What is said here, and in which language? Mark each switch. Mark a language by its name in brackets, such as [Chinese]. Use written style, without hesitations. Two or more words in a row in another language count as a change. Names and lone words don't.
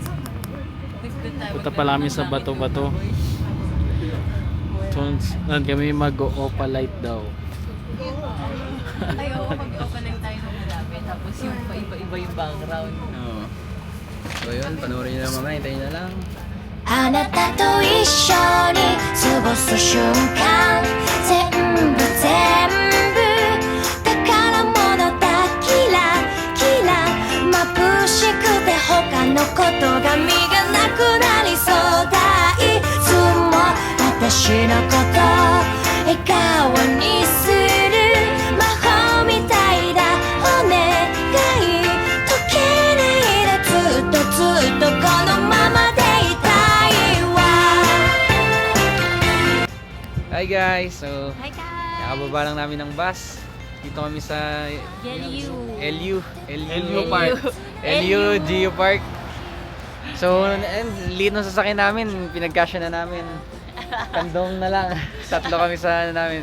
[Filipino] Punta pa namin sa bato-bato. Doon kami mag-opalite daw. Ay, oo, mag-open tayo ng malapit. Tapos yung iba-iba yung background. Oo. So yun, panoorin nyo lang mamaya. Hintayin na lang. [Japanese] あなたと一緒に過ごす瞬間全部宝物だキラキラ眩しくて他のことが身がなくなりそうだいつも私のこと笑顔にする魔法みたいだお願い溶けないでずっとこのままで [English] Hi guys! So, Hi guys! [Filipino] nakababa lang namin ng bus. Dito kami sa LU Park. LU Geo Park. So, liit ng sasakyan namin. Pinagkasya na namin. Kandong na lang. Tatlo kami sa namin.